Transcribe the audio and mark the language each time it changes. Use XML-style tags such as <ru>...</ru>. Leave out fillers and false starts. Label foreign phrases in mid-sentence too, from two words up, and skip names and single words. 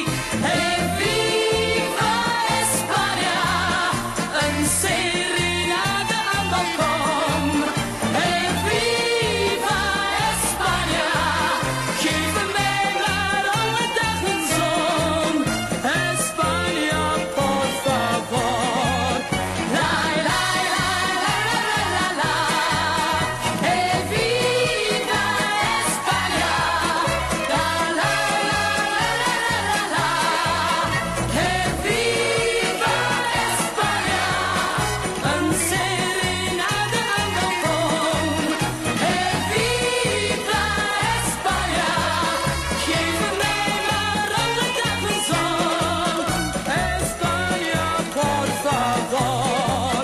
<nl>Hey,</nl> <es>viva España,</es> <nl>een serenade aan het balkon. Hey,</nl> <es>viva España,</es> <nl>geef mij maar alle dagen zon.</nl> <es>España, por favor. La la la la la la la. Hey, viva España. La la la la la la la. Hey, viva España.</es> <nl>Een serenade aan het balkon.</nl> <es>Hey, viva España.</es> <nl>Geef mij maar alle dagen zon.</nl> <es>España, por favor.</es>